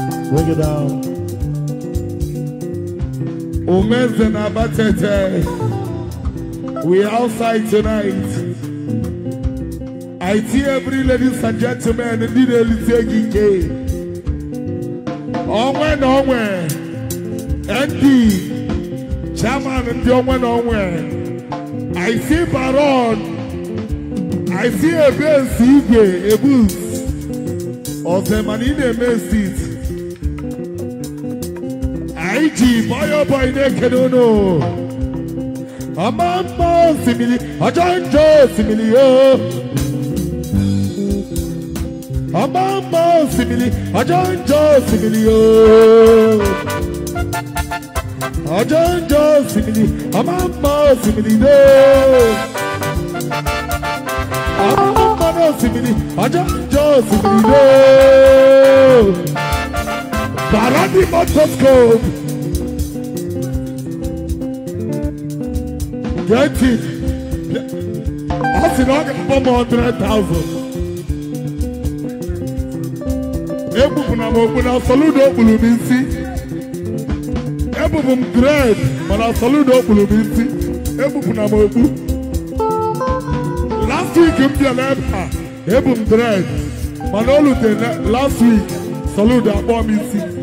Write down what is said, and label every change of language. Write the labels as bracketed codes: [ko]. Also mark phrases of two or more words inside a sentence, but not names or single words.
[en] Bring it down. [ig] Umeze na Abatete. [en] We are outside tonight. I see every ladies and gentlemen, [ig] ndị na-elite gị ike. Onwe na onwe. N D, chairman ndị onwe na onwe. [en] I see Baron. I see Ebens Igwe, Ebus. [ig] Ọzọ ma na ị na-eme seat. Anyị ji Boyo Boy na-ekene unu. Ọma mma osimiri, ọjọọ njọ osimiri, o. Ọma mma osimiri, ọjọ njọ osimiri o. Ọjọ njọ osimiri, ọma mma osimiri do. Ọma mma osimiri, ọjọ njọ osimiri do. [en] Barani Motoscope. Get it. [ig] Ọ sị na ọ ga-akpọ m [en] hundred thousand. [ig] Egbupụna m okpu na Soludo kpuru m isi. Ebubu m dread, mana Soludo kpuru m isi. Egbupụna m okpu. [en] Last week [ig] m bịara ebe a, ebu m dread, mana o lute na [en] last week, [ig] Soludo akpọ m isi.